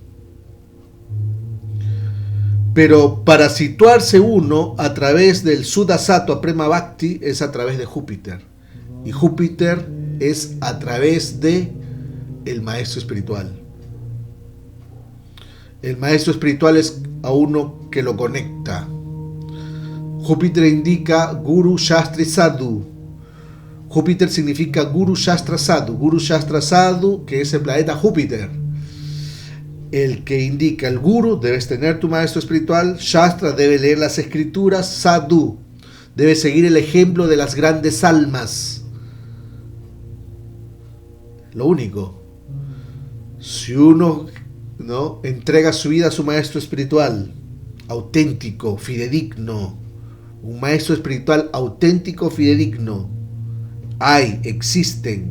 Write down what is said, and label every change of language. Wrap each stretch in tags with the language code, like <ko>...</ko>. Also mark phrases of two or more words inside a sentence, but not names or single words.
<es>Pero para situarse uno a través del</es> <sa>शुद्ध सत्त्व प्रेम भक्ति</sa> <es>es a través de Júpiter. Y Júpiter es a través de el maestro espiritual. El maestro espiritual es a uno que lo conecta. Júpiter indica</es> <sa>गुरु शास्त्र साधु.</sa> <es>Júpiter significa</es> <sa>गुरु शास्त्र साधु. गुरु शास्त्र साधु,</sa> <es>que es el planeta Júpiter. El que indica el Guru, debes tener tu maestro espiritual. Shastra, debe leer las escrituras. Sadhu, debe seguir el ejemplo de las grandes almas. Lo único. Si uno, ¿no?, entrega su vida a su maestro espiritual, auténtico, fidedigno, un maestro espiritual auténtico, fidedigno, existen.</es>